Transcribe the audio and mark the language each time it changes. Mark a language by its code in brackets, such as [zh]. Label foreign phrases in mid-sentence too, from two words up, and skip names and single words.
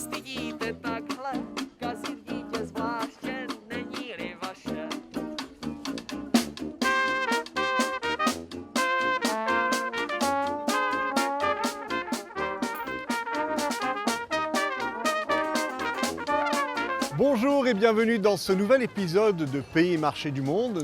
[cs] vidíte takhle, kazit dítě zvláště není-li vaše. [fr] Bonjour et bienvenue dans ce nouvel épisode de Pays et marchés du monde.